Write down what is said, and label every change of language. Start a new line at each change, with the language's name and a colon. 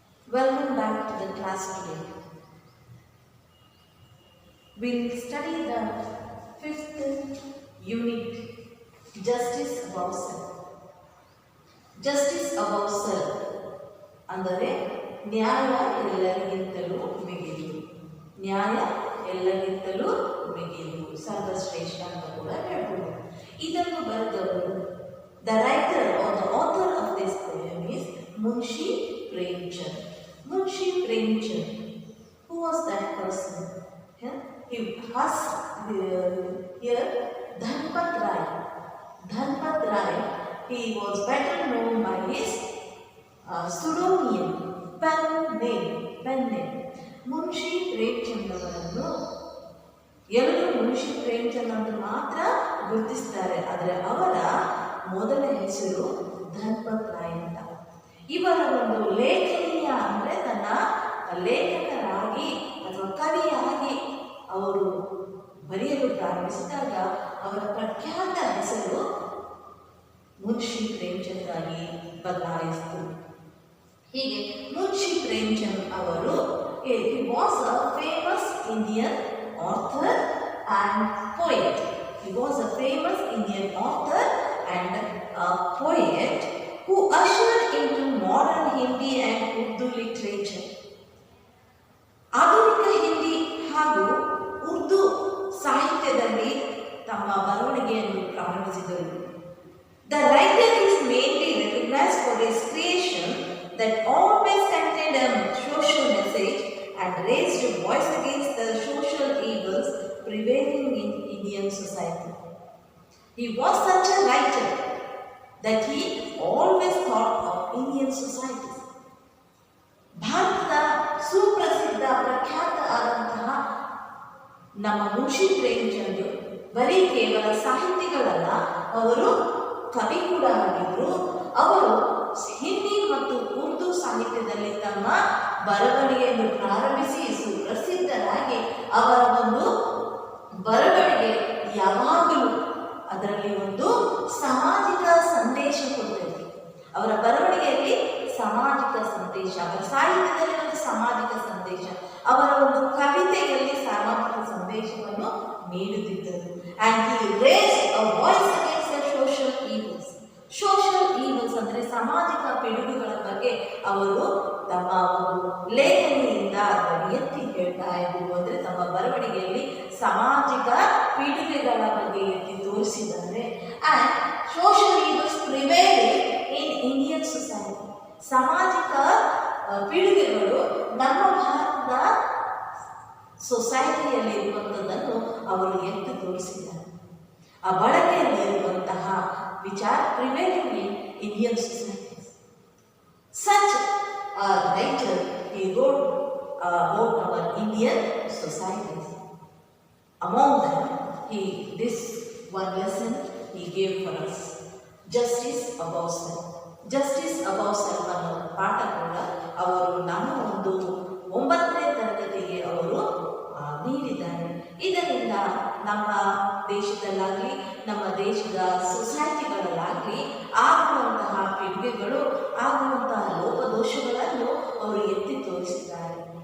English: Welcome back to the class today. We'll study the fifth unit, Justice Above Self.
Kannada: Justice above self ಅಂದರೆ ನ್ಯಾಯ ಎಲ್ಲರಿಗಿಂತಲೂ ಮಿಗಿಲು. ನ್ಯಾಯ ಎಲ್ಲರಿಗಿಂತಲೂ ಮಿಗಿಲು, ಸರ್ವಶ್ರೇಷ್ಠ ಅಂತ ಕೂಡ ಹೇಳ್ಬೋದು. ಇದನ್ನು ಬರೆದವರು
English: the writer or the author of this poem is Munshi Premchand. Munshi Premchand. Who was that person? He was here Dhanpat Rai. Dhanpat Rai. He was better known by his pseudonym, pen name.
Kannada: Munshi Premchand ಅವರನ್ನು ಎಲ್ಲರೂ ಮುನ್ಷಿ ಪ್ರೇಮ್ಚಂದ್ ಅಂತ ಮಾತ್ರ ಗುರುತಿಸ್ತಾರೆ, ಆದರೆ ಅವರ ಮೊದಲ ಹೆಸರು ಧನ್ಪತ್ ರಾಯ್ ಅಂತ. ಇವರ ಒಂದು ಲೇಖನೀಯ ಅಂದರೆ ತನ್ನ ಲೇಖಕರಾಗಿ ಅಥವಾ ಕವಿಯಾಗಿ ಅವರು ಬರೆಯಲು ಪ್ರಾರಂಭಿಸಿದಾಗ ಅವರ ಪ್ರಖ್ಯಾತ ಹೆಸರು ಮುನ್ಷಿ ಪ್ರೇಮ್ಚಂದ್ ಆಗಿ ಬದಲಾಯಿಸಿತು. ಹೀಗೆ ಮುನ್ಷಿ ಪ್ರೇಮ್ಚಂದ್ ಅವರು
English: he was a famous Indian author and poet. He was a famous Indian author and a poet who ushered into modern Hindi and Urdu literature.
Kannada: ಆಧುನಿಕ ಹಿಂದಿ ಹಾಗೂ ಉರ್ದು ಸಾಹಿತ್ಯದಲ್ಲಿ ತಮ್ಮ ಬರವಣಿಗೆಯನ್ನು ಪ್ರಾರಂಭಿಸಿದರು.
English: The writer is mainly recognized for his creation that always contained a social message and raised a voice against the social evils prevailing in Indian society. He was such a writer that he always thought of Indian society.
Kannada: ಭಾರತದ ಸುಪ್ರಸಿದ್ಧ ಪ್ರಖ್ಯಾತ ಆದಂತಹ ನಮ್ಮ ಮುನ್ಷಿ ಪ್ರೇಮ್ಚಂದ್ ಬರೀ ಕೇವಲ ಸಾಹಿತಿಗಳಲ್ಲ, ಅವರು ಕವಿ ಕೂಡ ಆಗಿದ್ರು. ಅವರು ಹಿಂದಿ ಮತ್ತು ಉರ್ದು ಸಾಹಿತ್ಯದಲ್ಲಿ ತಮ್ಮ ಬರವಣಿಗೆಯನ್ನು ಪ್ರಾರಂಭಿಸಿ ಸುಪ್ರಸಿದ್ಧರಾಗಿ ಅವರ ಒಂದು ಬರವಣಿಗೆ ಯಾವಾಗಲೂ ಅದರಲ್ಲಿ ಒಂದು ಸಾಮಾಜಿಕ ಸಂದೇಶ ಕೊಡ್ತಿದ್ರು. ಅವರ ಬರವಣಿಗೆಯಲ್ಲಿ ಸಾಮಾಜಿಕ ಸಂದೇಶ, ಅವರ ಸಾಹಿತ್ಯದಲ್ಲಿ ಒಂದು ಸಾಮಾಜಿಕ ಸಂದೇಶ, ಅವರ ಒಂದು ಕವಿತೆಯಲ್ಲಿ ಸಾಮಾಜಿಕ ಸಂದೇಶವನ್ನು ನೀಡುತ್ತಿದ್ದರು.
English: And he raised a voice against the social evils.
Kannada: Social ಈವಲ್ಸ್ ಅಂದರೆ ಸಾಮಾಜಿಕ ಪಿಡುಗುಗಳ ಬಗ್ಗೆ ಅವರು ತಮ್ಮ ಒಂದು ಲೇಖನಿಯಿಂದ ಎತ್ತಿ ಹೇಳ್ತಾ ಇದ್ರು. ಅಂದರೆ ತಮ್ಮ ಬರವಣಿಗೆಯಲ್ಲಿ ಸಾಮಾಜಿಕ ಪಿಡುಗುಗಳ ಬಗ್ಗೆ ಎತ್ತಿ ತೋರಿಸಿದ್ದಾರೆ.
English: and social evils prevailing in Indian society,
Kannada: ಸಾಮಾಜಿಕ ಪಿಡುಗುಗಳು ನಮ್ಮ ಭಾರತದ ಸೊಸೈಟಿಯಲ್ಲಿ ಇರುವಂಥದ್ದನ್ನು ಅವರು ಎತ್ತಿ ತೋರಿಸಿದ್ದಾರೆ. ಆ ಬಳಕೆಯಲ್ಲಿರುವಂತಹ ವಿಚಾರ
English: prevailing in Indian societies. Such a writer, he wrote about our Indian societies. Among them, this one lesson he gave for us, justice above self.
Kannada: Justice above self ಅನ್ನೋ ಪಾಠ ಕೂಡ ಅವರು ನಮ್ಮ ಒಂದು 9ನೇ ತರಗತಿಗೆ ಅವರು ನೀಡಿದ್ದಾರೆ. ಇದರಿಂದ ನಮ್ಮ ದೇಶದಲ್ಲಾಗಲಿ ನಮ್ಮ ದೇಶದ ಸೊಸೈಟಿಗಳಲ್ಲಾಗಲಿ ಆಗುವಂತಹ ಪಿಡುಗುಗಳು, ಆಗುವಂತಹ ಲೋಪದೋಷಗಳನ್ನು ಅವರು ಎತ್ತಿ ತೋರಿಸಿದ್ದಾರೆ.